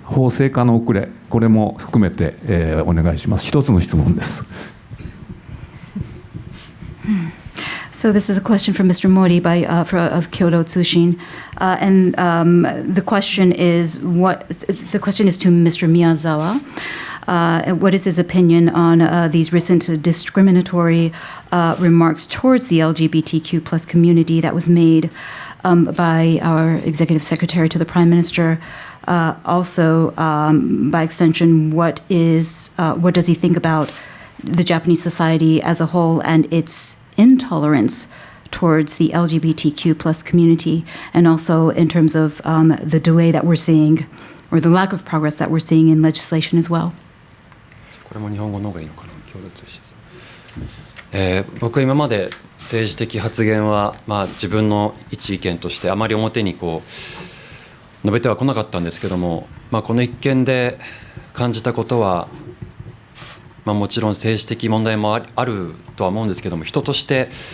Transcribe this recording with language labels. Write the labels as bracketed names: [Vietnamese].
[Japanese] 法制化の遅れ、これも含めて、お願いします。一つの質問です。 [English] So this is a question from Mr. Mori of Kyodo Tsushin, and the question is to Mr. Miyazawa. What is his opinion on these recent discriminatory remarks towards the LGBTQ+ community that was made by our executive secretary to the Prime Minister? Also, by extension, what does he think about the Japanese society as a whole and its intolerance towards the LGBTQ+ community, and also in terms of the delay that we're seeing, or the lack of progress that we're seeing in legislation as well? [Japanese] これも日本語の方がいいのかな。共同通信です。僕は今まで政治的発言は、自分の一意見としてあまり表に述べてはこなかったんですけども、この一件で感じたことは、もちろん政治的問題もあるとは思うんですけども、人として、